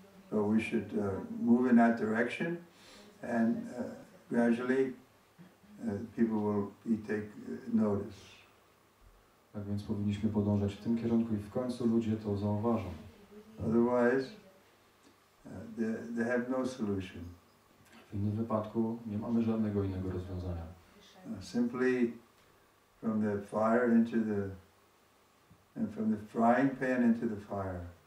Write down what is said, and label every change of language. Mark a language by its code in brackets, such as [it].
[en] So we should move in that direction and gradually people will take notice. [pl] Tak więc powinniśmy podążać w tym kierunku i w końcu ludzie to zauważą. [en] Otherwise, they have no solution. [pl] W innym wypadku nie mamy żadnego innego rozwiązania. [en] Simply from the fire into the, and from the frying pan into the fire.